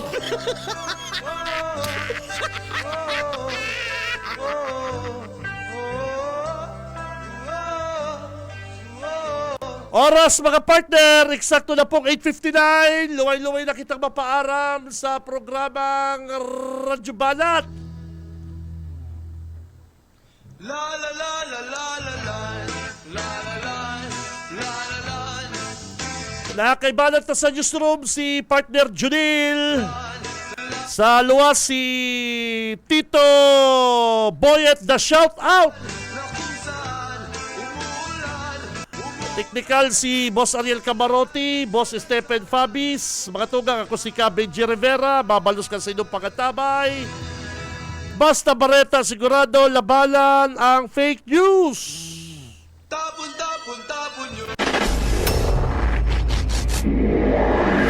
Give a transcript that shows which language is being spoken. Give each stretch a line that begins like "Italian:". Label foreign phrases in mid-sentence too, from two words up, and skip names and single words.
Bikol: Oras mga partner, eksakto na pong 8:59. Luway-luway na kitang mapaaram sa programang Radyo Banat. La la la la la la la la la la la la la. Nakaibanat na sa newsroom si partner Junil. Sa luwas si Tito Boyet,
English: the shout out.
Bikol: Technical si Boss Ariel Camarotti, Boss Stephen Fabis, mga tugang, ako si Benji Rivera, babalos ka sa inyong pagkatabay.
Filipino: Basta Barreta, sigurado labanan ang
English: fake news.
Filipino: Tapon, tapon, tapon yun.